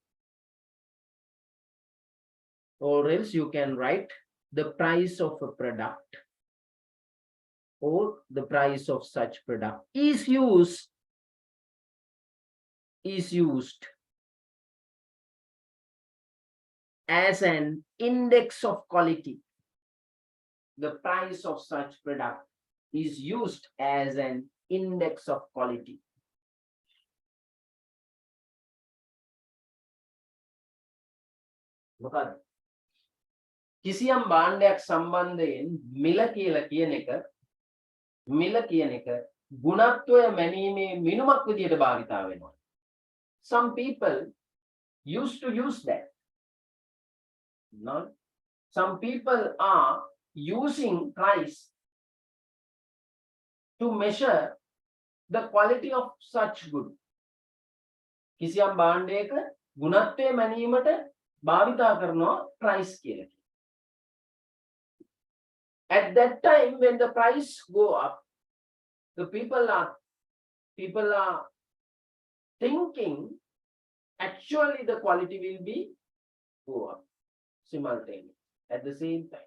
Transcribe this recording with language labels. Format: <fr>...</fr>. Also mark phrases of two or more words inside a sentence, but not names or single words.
<en>Or else you can write the price of a product, or the price of such product is used as an index of quality. The price of such product is used as an index of quality.</en> <si>මොකද කිසියම් භාණ්ඩයක් සම්බන්ධයෙන් මිල කියන එක ගුණත්වය මැනීමේ මිනුමක් විදියට භාවිතා වෙනවා.</si> <en>Some people used to use that. No? Some people are using price to measure the quality of such good.</en> <si>කිසියම් භාණ්ඩයක ගුණත්වය මැනීමට භාවිතා කරනවා price කියලා.</si> <en>At that time when the price go up, the people are thinking actually the quality will be go up simultaneously at the same time.</en>